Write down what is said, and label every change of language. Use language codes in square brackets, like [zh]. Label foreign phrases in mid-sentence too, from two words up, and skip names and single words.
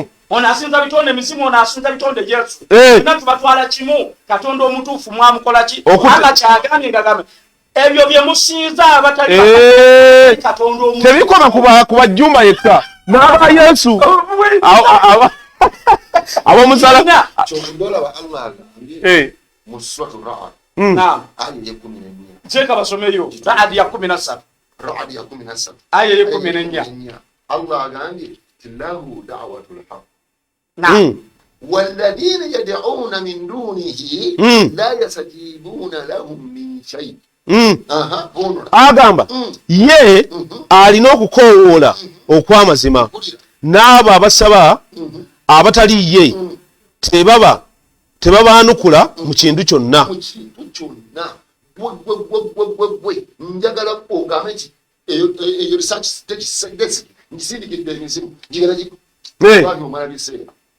[lg] ono asinza bitonde emizimu ono asinza bitonde Yesu na tubatwala kimu Katonda omutuufu mwamukola ki Allah kyagambye ngagamba ebyo bye musinza abatali Katonda omutuufu tebikoma ku bajjumba yekka n'aba Yesu abomusala kyondolaba Allah agambye mu suratu Ra'd aya 14 Cheka basomeyo Ra'd ya 17 aya ya 14 Allah agambye [ar] tillahu da'watul haqq نعم والذين يدعون من دونه لا يستجيبون لهم من شيء [lg] agamba ye alina okukoowoola okw'amazima n'abo abasaba abatali ye tebabaanukula mu kintu kyonna njagala ogambe nti eyo research ngisindikidde emizimu njigala omala biseera